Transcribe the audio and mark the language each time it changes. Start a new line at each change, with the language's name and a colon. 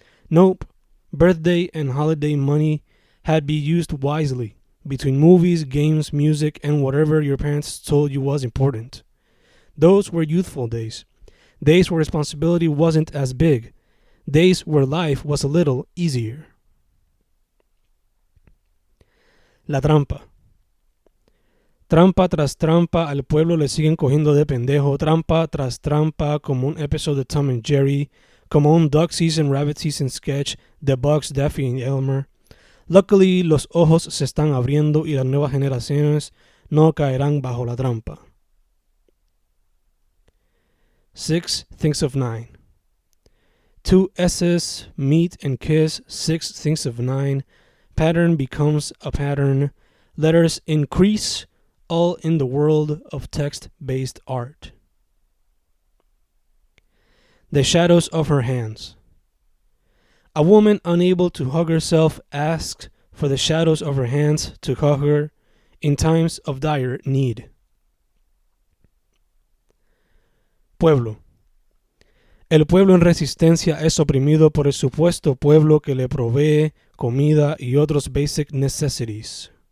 English: Nope, birthday and holiday money had to be used wisely between movies, games, music, and whatever your parents told you was important. Those were youthful days. Days where responsibility wasn't as big. Days where life was a little easier.
Spanish: La trampa. Trampa tras trampa, al pueblo le siguen cogiendo de pendejo. Trampa tras trampa, como un episodio de Tom and Jerry, como un Duck Season, Rabbit Season sketch de Bugs, Daffy, and Elmer.
English: Luckily,
Spanish: los ojos se están abriendo y las nuevas generaciones no caerán bajo la trampa.
English: 6 thinks of 9. 2 S's meet and kiss, 6 thinks of 9. Pattern becomes a pattern. Letters increase, all in the world of text-based art. The shadows of her hands. A woman unable to hug herself asks for the shadows of her hands to hug her in times of dire need.
Spanish: Pueblo. El pueblo en resistencia es oprimido por el supuesto pueblo que le provee comida y otros
English: basic necessities.